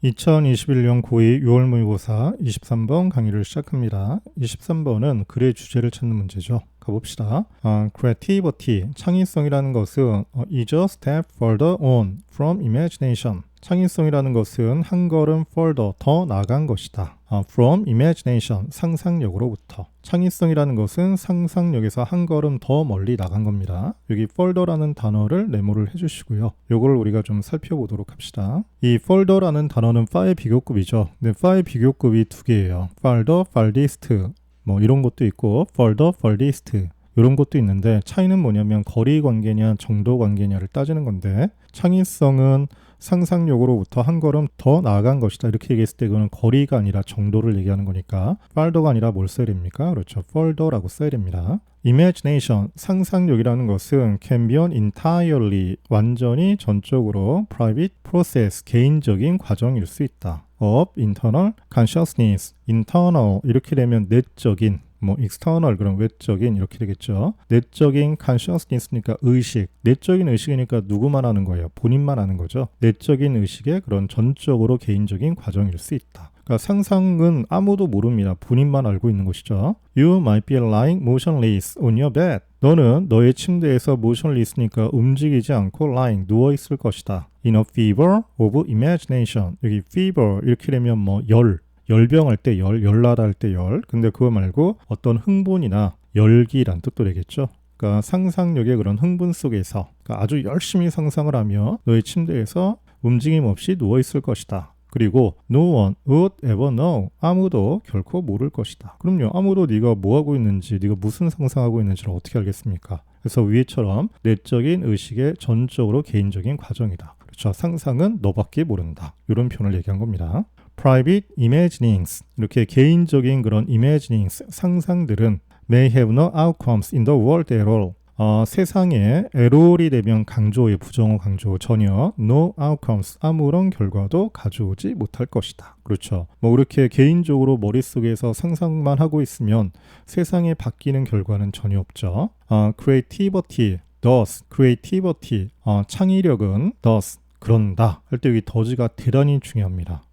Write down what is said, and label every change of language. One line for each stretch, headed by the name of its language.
Korean: 2021년 고2 6월 모의고사 23번 강의를 시작합니다. 23번은 글의 주제를 찾는 문제죠. 가봅시다.
English: Creativity,
Korean: 창의성이라는 것은
English: is a step further on from imagination.
Korean: 창의성이라는 것은 한 걸음 further, 더 나아간 것이다.
English: From imagination,
Korean: 상상력으로부터. 창의성이라는 것은 상상력에서 한 걸음 더 멀리 나간 겁니다. 여기 further라는 단어를 메모를 해주시고요. 요걸 우리가 좀 살펴보도록 합시다. 이 further라는 단어는 far의 비교급이죠. 근데 far의 비교급이 두 개예요. farther, farthest 뭐 이런 것도 있고 further, furthest 이런 것도 있는데 차이는 뭐냐면 거리 관계냐 정도 관계냐를 따지는 건데 창의성은 상상력으로부터 한 걸음 더 나아간 것이다 이렇게 얘기했을 때 그거는 거리가 아니라 정도를 얘기하는 거니까 farther가 아니라 뭘 써야 됩니까? 그렇죠. further라고 써야 됩니다. Imagination, 상상력이라는 것은
English: can be an entirely,
Korean: 완전히 전적으로
English: private process,
Korean: 개인적인 과정일 수 있다.
English: of internal consciousness,
Korean: internal 이렇게 되면 내적인 뭐 external 그럼 외적인 이렇게 되겠죠. 내적인 consciousness니까 의식, 내적인 의식이니까 누구만 하는 거예요? 본인만 하는 거죠. 내적인 의식의 그런 전적으로 개인적인 과정일 수 있다. 그러니까 상상은 아무도 모릅니다. 본인만 알고 있는 것이죠.
English: You might be lying motionless on your bed.
Korean: 너는 너의 침대에서 motionless니까 움직이지 않고 lying, 누워있을 것이다.
English: In a fever of imagination.
Korean: 여기 fever 이렇게 되면 뭐 열병 할 때 열나다 할 때 열. 근데 그거 말고 어떤 흥분이나 열기란 뜻도 되겠죠. 그러니까 상상력의 그런 흥분 속에서 그러니까 아주 열심히 상상을 하며 너의 침대에서 움직임 없이 누워있을 것이다. 그리고
English: no one would ever know.
Korean: 아무도 결코 모를 것이다. 그럼요. 아무도 네가 뭐하고 있는지, 네가 무슨 상상하고 있는지를 어떻게 알겠습니까? 그래서 위에처럼 내적인 의식의 전적으로 개인적인 과정이다. 그렇죠. 상상은 너밖에 모른다. 이런 표현을 얘기한 겁니다.
English: Private imaginings,
Korean: 이렇게 개인적인 그런
English: imaginings,
Korean: 상상들은
English: may have no outcomes in the world at all.
Korean: 세상에 atall이 되면 강조의 부정어 강조 전혀 no outcomes, 아무런 결과도 가져오지 못할 것이다. 그렇죠. 뭐 그렇게 개인적으로 머릿속에서 상상만 하고 있으면 세상에 바뀌는 결과는 전혀 없죠. Creativity, thus, creativity, 창의력은 thus, 그런다 할 때 여기 더즈가 대단히 중요합니다.